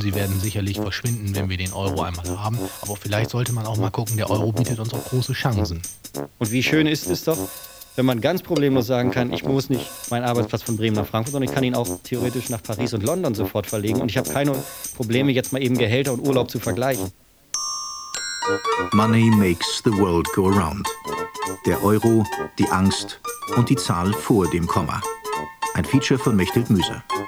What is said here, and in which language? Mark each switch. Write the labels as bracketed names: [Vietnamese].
[German] Sie werden sicherlich verschwinden, wenn wir den Euro einmal haben. Aber vielleicht sollte man auch mal gucken, der Euro bietet uns auch große Chancen. Und wie schön ist es doch, wenn man ganz problemlos sagen kann, ich muss nicht meinen Arbeitsplatz von Bremen nach Frankfurt, sondern ich kann ihn auch theoretisch nach Paris und London sofort verlegen. Und ich habe keine Probleme, jetzt mal eben Gehälter und Urlaub zu vergleichen. [English] Money makes the world go round. [German] Der Euro, die Angst und die Zahl vor dem Komma. Ein Feature von Mechthild Müser.